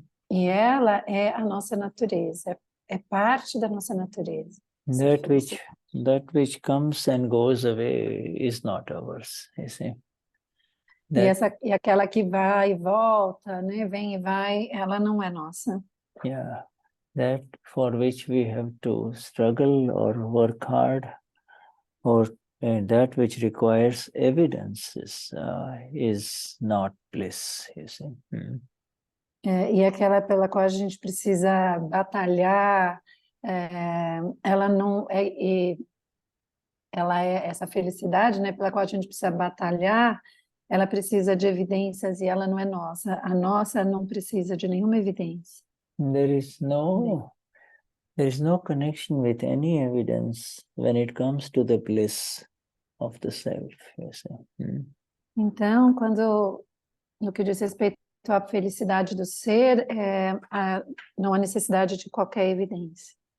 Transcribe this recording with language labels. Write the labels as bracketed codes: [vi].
[pt] E ela é a nossa natureza, é parte da nossa natureza. [en] That which comes and goes away is not ours, you see. [pt] E aquela que vai e volta, né, vem e vai, ela não é nossa. [en] Yeah, that for which we have to struggle or work hard, or that which requires evidences is not bliss, you see. [pt] E aquela pela qual a gente precisa batalhar, ela não é, ela é essa felicidade, né, pela qual a gente precisa batalhar, ela precisa de evidências e ela não é nossa. A nossa não precisa de nenhuma evidência. [en] There is no connection with any evidence when it comes to the bliss of the self, you see. [pt] Então, quando no que diz respeito à felicidade do ser, não há necessidade de qualquer evidência.